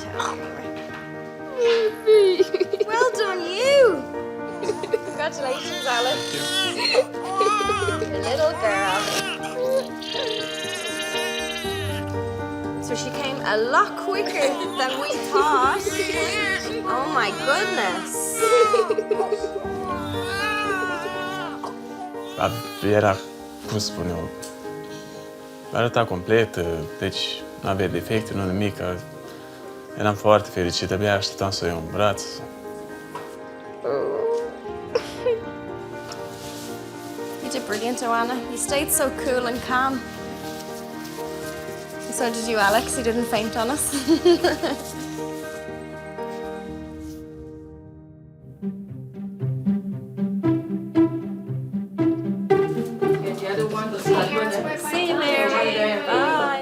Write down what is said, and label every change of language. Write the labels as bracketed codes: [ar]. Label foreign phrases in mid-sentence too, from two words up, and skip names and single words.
[en] Well done, you. Congratulations, Alice. Your little girl. So she came a lot quicker than we thought. Oh my goodness. [ro] Era, cum spun eu, arăta complet, deci nu avea defecte, nu nimic. Eram foarte fericit, abia așteptam să o iau în braț. [en] You did brilliant, Joanna. You stayed so cool and calm. And so did you, Alex. You didn't faint on us. See you, Mary. Bye.